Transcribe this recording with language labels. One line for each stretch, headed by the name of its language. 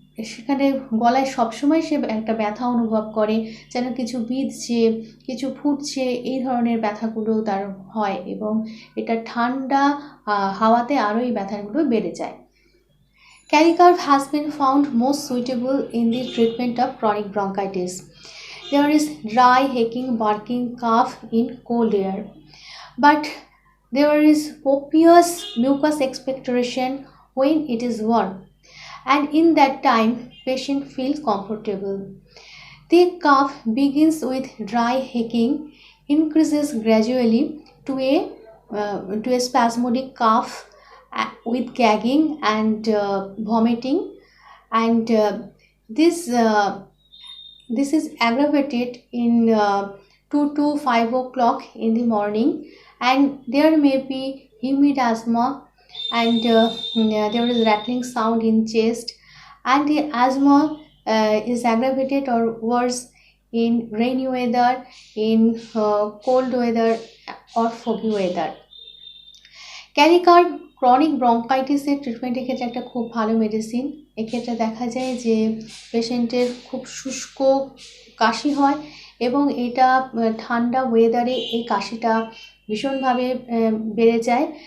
Bangla: সেখানে গলায় সবসময় সে একটা ব্যথা অনুভব করে, যেন কিছু বিঁধছে, কিছু ফুটছে, এই ধরনের ব্যথাগুলো তার হয় এবং এটা ঠান্ডা হাওয়াতে আরও এই ব্যথাগুলো বেড়ে যায়।
English: Calicarb has been found most suitable in the treatment of chronic bronchitis. There is dry, hacking, barking, cough in cold air, but there is copious mucus expectoration when it is warm, and in that time patient feels comfortable. The cough begins with dry hacking, increases gradually to a spasmodic cough, with gagging and vomiting, and this is aggravated in 2 to 5 o'clock in the morning, and there may be humid asthma, and there is rattling sound in chest, and the asthma is aggravated or worse in rainy weather, in cold weather or foggy weather.
Bangla: ক্যালিকার্ব chronic ব্রঙ্কাইটিসের ট্রিটমেন্টের ক্ষেত্রে একটা খুব ভালো medicine. এক্ষেত্রে দেখা যায় যে পেশেন্টের খুব শুষ্ক কাশি হয় এবং এটা ঠান্ডা ওয়েদারে এই কাশিটা ভীষণভাবে বেড়ে যায়।